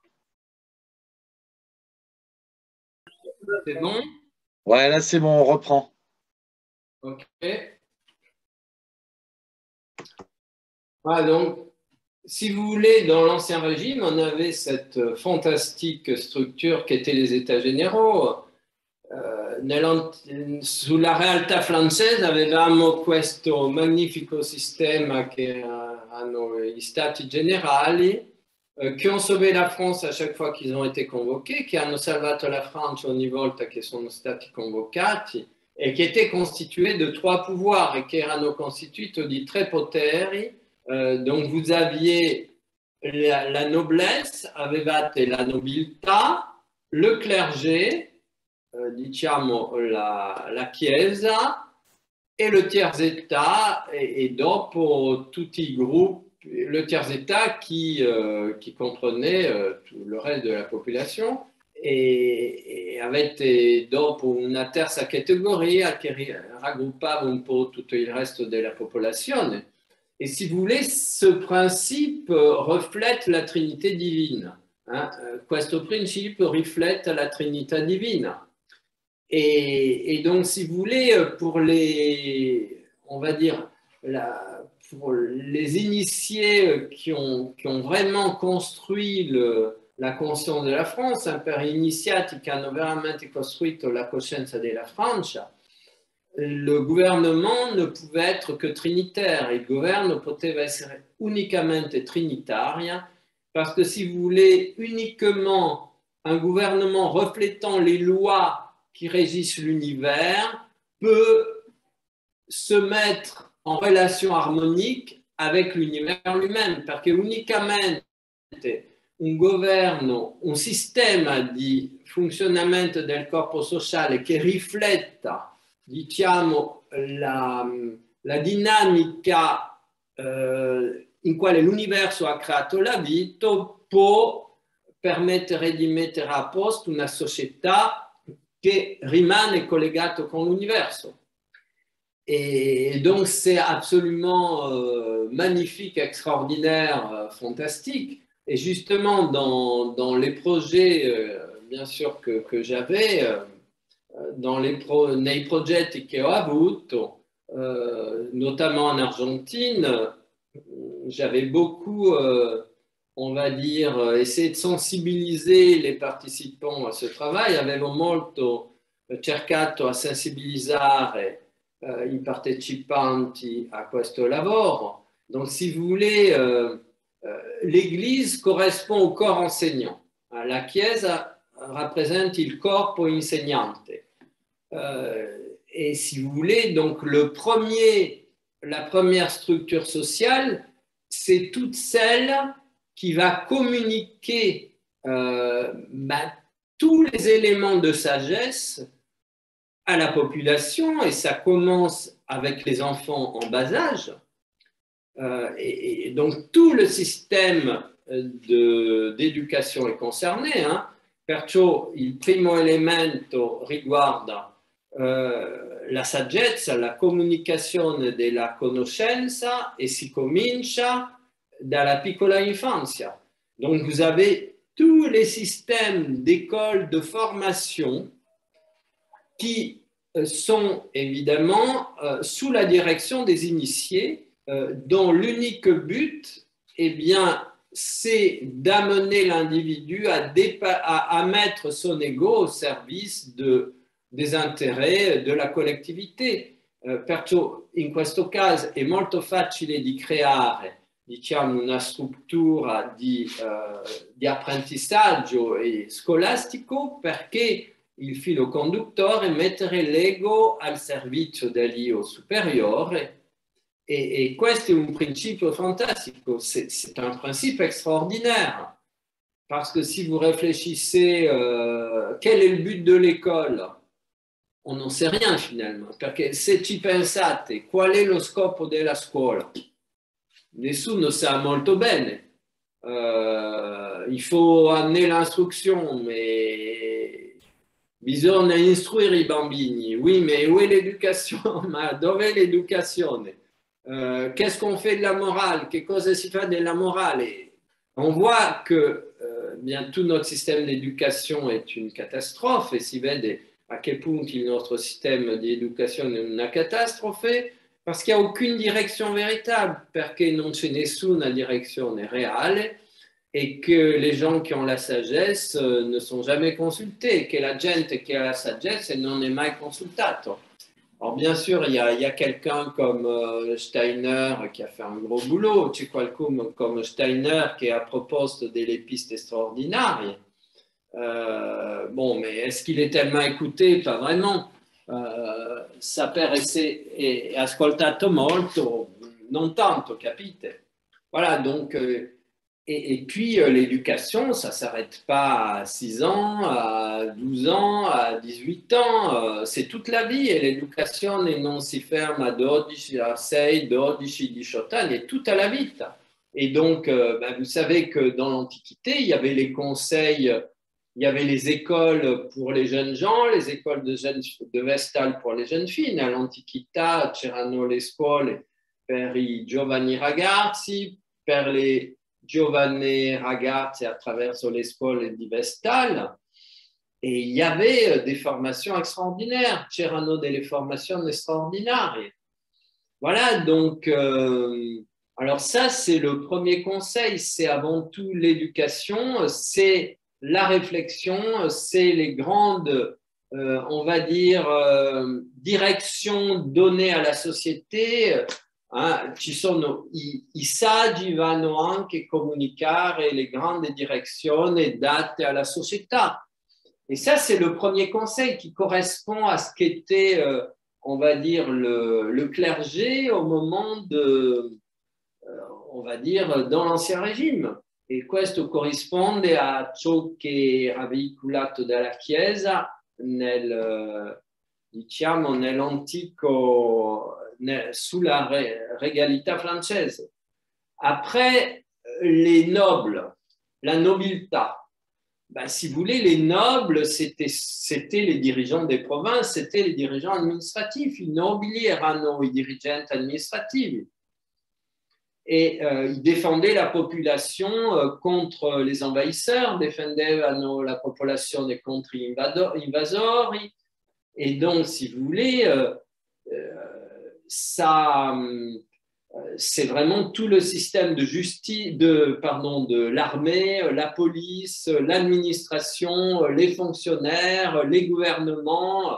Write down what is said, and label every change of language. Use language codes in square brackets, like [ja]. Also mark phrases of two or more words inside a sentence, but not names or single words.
[fr] C'est bon? Ouais, là, c'est bon, on reprend. Ok. Voilà, donc, si vous voulez, dans l'Ancien Régime, on avait cette fantastique structure qu'étaient les États généraux. [it] Sulla realtà francese avevamo questo magnifico sistema che hanno gli stati generali che [fr] ont sauvé la France à chaque fois qu'ils ont été convoqués, [it] che hanno salvato la Francia ogni volta che sono stati convocati e che [fr] était constitué de trois pouvoirs et [it] che erano costituito di tre poteri. [fr] Donc vous aviez la noblesse, [it] avevate la nobiltà, [fr] le clergé, [it] diciamo la Chiesa e [fr] le tiers-état [it] e dopo tutti i gruppi, [fr] le tiers-état qui comprenait tout le reste de la population [it] e avete dopo una terza categoria che raggruppava un po' tutto il resto della popolazione. [fr] Et si vous voulez, ce principe reflète la Trinité divine. [it] Questo principio riflette la Trinità divina. [fr] Et donc, si vous voulez, pour les, on va dire, pour les initiés qui ont vraiment construit la conscience de la France, [it] per iniziati che hanno veramente costruito la coscienza della Francia, [fr] le gouvernement ne pouvait être que trinitaire. [it] Il governo poteva essere unicamente trinitaria, [fr] parce que si vous voulez, uniquement un gouvernement reflétant les lois qui régissent l'univers peut se mettre en relation harmonique avec l'univers lui-même, [it] perché unicamente un governo, un sistema di funzionamento del corpo sociale che rifletta, diciamo, la dinamica in quale l'universo ha creato la vita può permettere di mettere a posto una società che rimane collegata con l'universo. [fr] Et donc c'est absolument magnifique, extraordinaire, fantastique. Et justement dans les projets, bien sûr que j'avais, [it] nei progetti che ho avuto, [fr] notamment en Argentine, j'avais beaucoup, on va dire, essayé de sensibiliser les participants à ce travail. [it] Avevo molto cercato a sensibilizzare i partecipanti a questo lavoro. [fr] Donc, si vous voulez, l'Église correspond au corps enseignant. [it] La Chiesa rappresente il corpo insegnante. [fr] Et si vous voulez, donc la première structure sociale, c'est toute celle qui va communiquer tous les éléments de sagesse à la population, et ça commence avec les enfants en bas âge. Et donc tout le système d'éducation est concerné. [it] Perciò il primo elemento riguarda la saggezza, la comunicazione della conoscenza, e si comincia dalla piccola infanzia. [fr] Donc vous avez tous les systèmes d'écoles de formation qui sont évidemment sous la direction des initiés, dont l'unique but, eh bien, c'est d'amener l'individu à mettre son ego au service des intérêts de la collettività. [it] Perciò in questo caso è molto facile di creare, diciamo, una struttura di apprentissaggio scolastico, perché il filo conduttore è mettere l'ego al servizio dell'io superiore. Et questo è un principio fantastico, [fr] c'est un principe extraordinaire, parce que si vous réfléchissez, quel est le but de l'école? On n'en sait rien finalement, [it] perché se ci pensate, qual è lo scopo della scuola? Nessuno sa molto bene. [fr] Il faut amener l'instruction, mais [it] bisogna istruire i bambini. [fr] Oui, mais où est l'éducation? [it] Ma dove è l'educazione? [fr] Qu'est-ce qu'on fait de la morale? [it] Che cosa si fa della morale? [fr] On voit que bien, tout notre système d'éducation est une catastrophe, [it] e si vede a che punto il nostro sistema di educazione è una catastrofe, [fr] parce qu'il n'y a aucune direction véritable, [it] perché non c'è nessuna direzione reale, [fr] et que les gens qui ont la sagesse ne sont jamais consultés, que [it] la gente [fr] qui a la sagesse [it] non è mai consultato. [fr] Alors bien sûr, il y a quelqu'un comme Steiner qui a fait un gros boulot, [it] c'è qualcuno come Steiner che ha proposto delle piste straordinarie. [fr] Bon, mais est-ce qu'il est tellement écouté? Pas vraiment. [it] Saper è ascoltato molto, non tanto, capite? [fr] Voilà, donc, et puis l'éducation, ça ne s'arrête pas à 6 ans, à 12 ans, à 18 ans, c'est toute la vie, et l'éducation [it] non si ferme à 12, à 6, 12, 18 anni, è tutta la vita. [fr] Et donc, vous savez que dans l'Antiquité, il y avait les conseils, il y avait les écoles pour les jeunes gens, les écoles de Vestale pour les jeunes filles. [it] À l'Antiquità c'erano le scuole per i giovani ragazzi, per les giovani ragazzi attraverso le scuole di Vestale. [fr] Et il y avait des formations extraordinaires, [it] c'erano delle formazioni straordinarie. [fr] Voilà, donc, alors ça, c'est le premier conseil, c'est avant tout l'éducation, c'est la réflexion, c'est les grandes, on va dire, directions données à la société. [it] Ci sono i saggi vanno anche comunicare le grandi direzioni date alla società. [fr] Et ça, c'est le premier conseil qui correspond à ce qu'était, on va dire, le clergé au moment on va dire, dans l'Ancien Régime. [it] E questo corrisponde a ciò che era veicolato dalla Chiesa diciamo, nell'antico, sulla regalità francese. [fr] Après, les nobles, [it] la nobiltà. [fr] Ben, si vous voulez, les nobles, c'était les dirigeants des provinces, c'était les dirigeants administratifs. [it] I nobili erano i dirigenti amministrativi. [fr] Et ils défendaient la population contre les envahisseurs, [it] défendevano la popolazione contre invasori. [fr] Et donc, si vous voulez, c'est vraiment tout le système de justice, de l'armée, la police, l'administration, les fonctionnaires, les gouvernements.